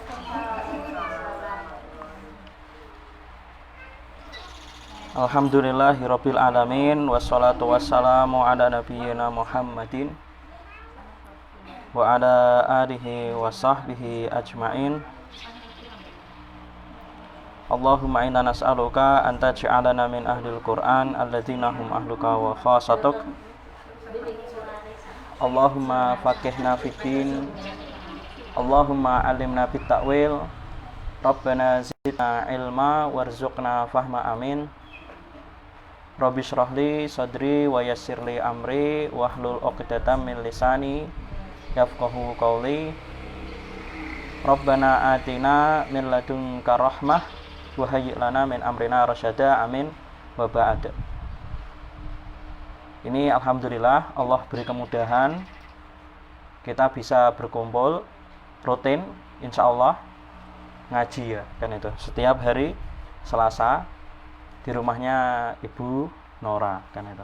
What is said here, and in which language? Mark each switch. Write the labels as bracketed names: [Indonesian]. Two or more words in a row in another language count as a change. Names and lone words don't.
[Arabic] الحمد لله رب العالمين والصلاة والسلام على نبينا محمد وعلى آله وصحبه أجمعين. اللهم إنا نسألك أن تجعلنا من أهل القرآن الذين هم أهلك وخاصتك. اللهم فقهنا في الدين، اللهم علمنا التأويل، ربنا زدنا علما وارزقنا فهما آمين. رب اشرح لي صدري ويسر لي أمري واحلل عقدة من لساني يفقهوا قولي. ربنا آتنا من لدنك رحمة وهيئ لنا من أمرنا رشدا، آمين وبعد. [Indonesian] Ini alhamdulillah Allah beri kemudahan kita bisa berkumpul rutin insyaallah ngaji ya kan itu setiap hari Selasa di rumahnya Ibu Nora kan itu.